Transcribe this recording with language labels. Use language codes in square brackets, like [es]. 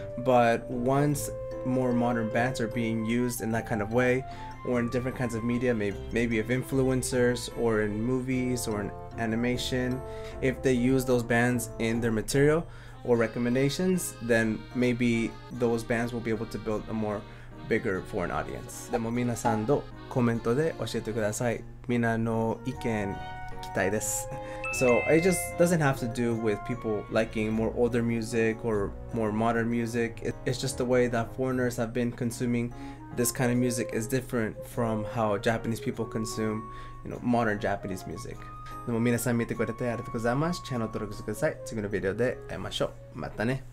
[en] But once more modern bands are being used in that kind of way, or in different kinds of media, maybe of influencers or in movies or in animation, if they use those bands in their material or recommendations, then maybe those bands will be able to build a more bigger foreign audience. [ja] でも皆さんのコメントで教えてください。みんなの意見聞きたいです。 [en] So it just doesn't have to do with people liking more older music or more modern music. It's just the way that foreigners have been consuming this kind of music is different from how Japanese people consume, modern Japanese music. [ja] でも皆さん見てくれてありがとうございます。チャンネル登録してください。次のビデオで会いましょう。またね。